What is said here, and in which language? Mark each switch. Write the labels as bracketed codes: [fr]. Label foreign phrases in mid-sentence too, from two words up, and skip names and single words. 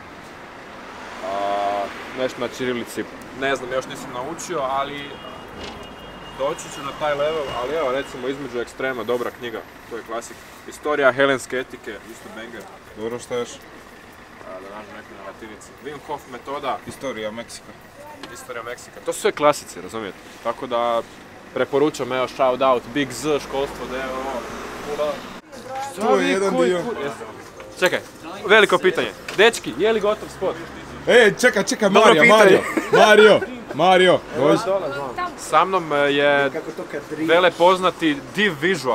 [bs] Nešto na ćirilici, ne znam, još nisam naučio, ali doći ću na taj level, ali evo recimo između ekstrema, dobra knjiga, to je klasik. Istorija helenske etike, isto banger. Dobro, šta još? Da nađem neku na latinici. Wim Hof metoda. Istorija Meksika. Istorija Meksika. To su sve klasici, razumijete? Tako da preporučam, evo, [en] shout out, [bs] Big Z, školstvo, DVO. To je jedan dio. Čekaj, veliko pitanje. Dečki, je li gotov spot? Čekaj, Mario, dođi. Sa mnom je velepoznati Div Visual.